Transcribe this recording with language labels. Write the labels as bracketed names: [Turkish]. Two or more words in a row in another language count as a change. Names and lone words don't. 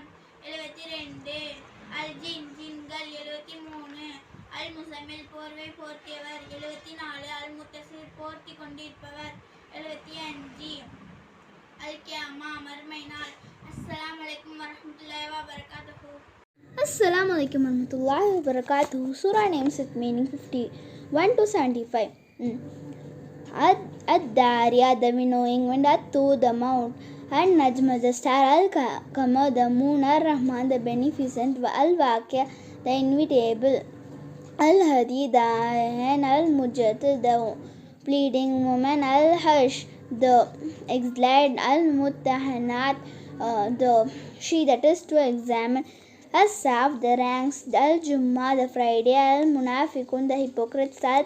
[Tamil] 72 அல் ஜின் ஜின்கள். 73 அல் முசம்மில் போர்வை போர்த்தியவர். 74 அல் முத்தசிர் போர்த்தி கொண்டிருப்பவர். 75 அல் கியாமா மறுமை நாள். [Arabic] السلام عليكم ورحمة الله وبركاته. السلام عليكم ورحمة الله وبركاته. [English] Surah names with meaning 51 to 75. Ad-Dariyat, the winnowing wind, At-Tu, the mount, and Najm, the star, Al-Qamar, the moon, Ar-Rahman, the beneficent, Al-Waqia, the inevitable, Al-Hadi, the Ayan, Al-Mujad, the pleading woman, Al-Hush, the exiled, Al-Muttahanat, the she that is to examine, As-Saf, the ranks, Al-Jummah, the Friday, Al-Munafiqun, the hypocrites,